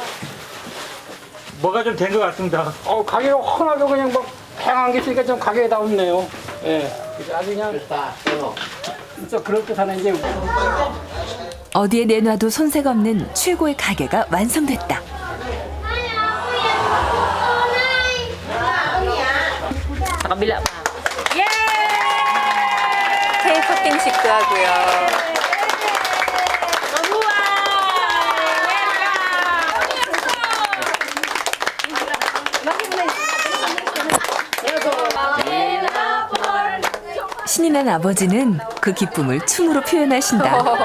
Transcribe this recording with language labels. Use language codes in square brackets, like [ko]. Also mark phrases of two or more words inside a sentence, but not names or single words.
[ko] 뭐가 좀 된 것 같습니다. 가게가 훤하게 그냥 막 팽한 게 있으니까 좀 가게에 다 없네요. 예. 아주 그냥 진짜 그럴듯하네 이제. 어디에 내놔도 손색 없는 최고의 가게가 완성됐다. [tl] Sa kabila pa. [ko] 커팅 식구하고요. 신이 난 아버지는 그 기쁨을 춤으로 표현하신다.